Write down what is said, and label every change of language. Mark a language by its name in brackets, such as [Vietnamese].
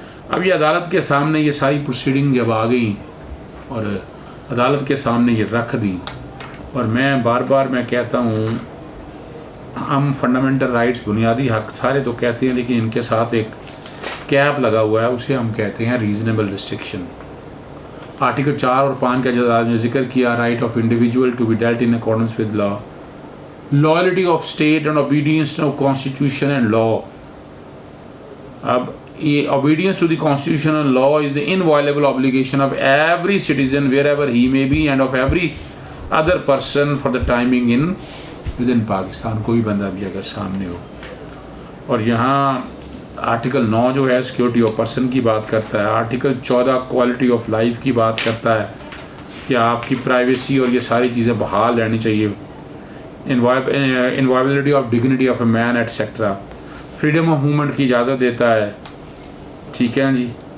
[Hindi] अब ये अदालत के सामने ये सारी प्रोसीडिंग जब आ गई और अदालत के सामने ये रख दी, और मैं बार बार मैं कहता हूँ, हम फंडामेंटल राइट्स, बुनियादी हक सारे तो कहते हैं, लेकिन इनके साथ एक कैप लगा हुआ है, उसे हम कहते हैं रीज़नेबल रिस्ट्रिक्शन। आर्टिकल 4 और 5 का जो आपने जिक्र किया, [English] Right of individual to be dealt in accordance with law, loyalty of state and obedience to constitution and law. [Hindi] अब ये [English] obedience to the constitution and law is the inviolable obligation of every citizen wherever he may be and of every other person for the time being in within Pakistan। [Hindi] कोई बंदा भी अगर सामने हो। और यहाँ आर्टिकल 9 जो है सिक्योरिटी ऑफ पर्सन की बात करता है। आर्टिकल 14 क्वालिटी ऑफ लाइफ की बात करता है कि आपकी प्राइवेसी और ये सारी चीज़ें बहाल रहनी चाहिए। [English] Inviolability of dignity of a man etcetera. Freedom of movement [Hindi] की इजाज़त देता है, ठीक है जी।